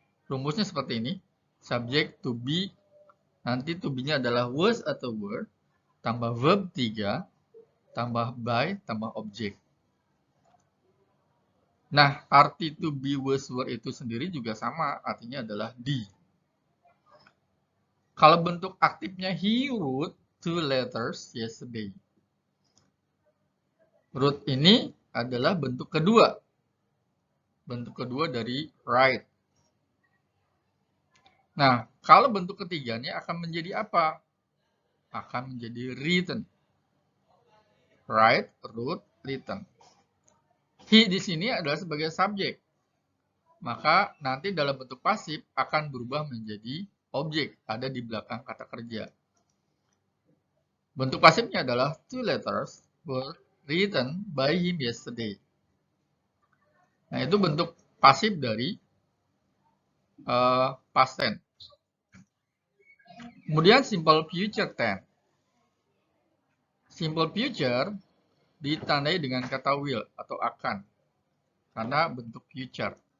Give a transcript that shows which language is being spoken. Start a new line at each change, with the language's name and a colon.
Indonesian: Rumusnya seperti ini. Subject to be, nanti to be-nya adalah was atau were, tambah verb 3, tambah by, tambah objek. Nah, arti to be, was, were itu sendiri juga sama, artinya adalah di. Kalau bentuk aktifnya
English: he wrote 2 letters yesterday.
Indonesian: Wrote ini adalah bentuk kedua. Bentuk kedua dari write. Nah, kalau bentuk ketiganya akan menjadi apa? Akan menjadi written. Write, wrote, written. He di sini adalah sebagai subjek. Maka nanti dalam bentuk pasif akan berubah menjadi objek, ada di belakang kata kerja. Bentuk pasifnya adalah
English: 2 letters were written by him yesterday.
Indonesian: Nah, itu bentuk pasif dari past tense. Kemudian simple future tense. Simple future ditandai dengan kata will atau akan, karena bentuk future.